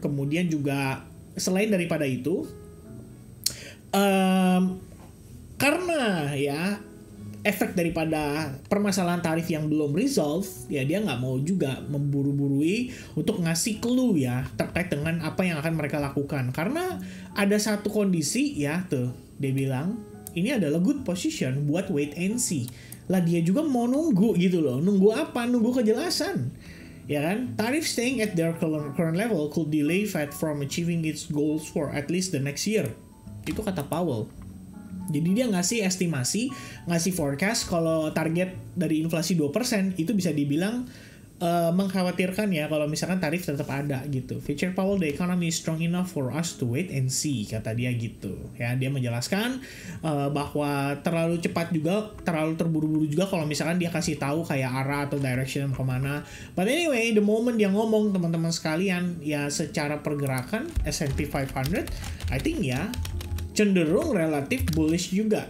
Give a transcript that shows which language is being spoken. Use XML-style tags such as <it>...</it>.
<id>Kemudian juga selain daripada itu, karena ya efek daripada permasalahan tarif yang belum resolve, ya dia nggak mau juga memburu-burui untuk ngasih clue ya terkait dengan apa yang akan mereka lakukan. Karena ada satu kondisi ya tuh, dia bilang ini adalah</id> <en>good position</en> <id>buat</id> <en>wait and see.</en> <id>Lah dia juga mau nunggu gitu loh. Nunggu apa? Nunggu kejelasan. Ya kan?</id> <en>Tarif staying at their current level could delay Fed from achieving its goals for at least the next year.</en> <id>Itu kata Powell. Jadi dia ngasih estimasi, ngasih forecast kalau target dari inflasi 2% itu bisa dibilang mengkhawatirkan ya kalau misalkan tarif tetap ada gitu.</id> <en>Future Powell, the economy is strong enough for us to wait and see,</en> <id>kata dia gitu. Ya, dia menjelaskan bahwa terlalu cepat juga, terlalu terburu-buru juga kalau misalkan dia kasih tahu kayak arah atau direction kemana.</id> <en>But anyway, the moment</en> <id>dia ngomong teman-teman sekalian, ya secara pergerakan S&P 500,</id> <en>I think</en> <id>ya cenderung relatif bullish juga.</id>